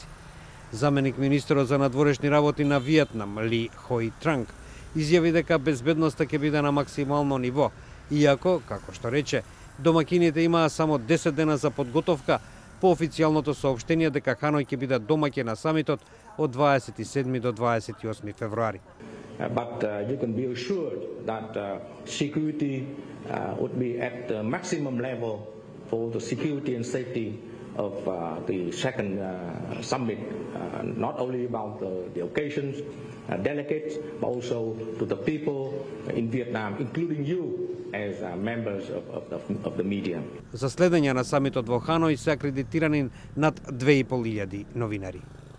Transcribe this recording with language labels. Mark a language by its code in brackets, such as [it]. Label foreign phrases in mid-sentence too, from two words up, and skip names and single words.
[mk] Заменик министерот за надворешни работи на Виетнам, Ли Хој Транг, изјави дека безбедноста ќе биде на максимално ниво, иако, како што рече, домакините имаа само 10 дена за подготовка по официјалното соопштение дека Ханој ќе биде домаќин на самитот од 27 до 28 февруари. [en] But you can be assured that security would be at the maximum level for the security and safety of the second summit, not only about the occasions, delegates, but also to the people in Vietnam, including you as members of the media. [mk] За следење на самитот во Ханој се акредитирани над 2500 новинари.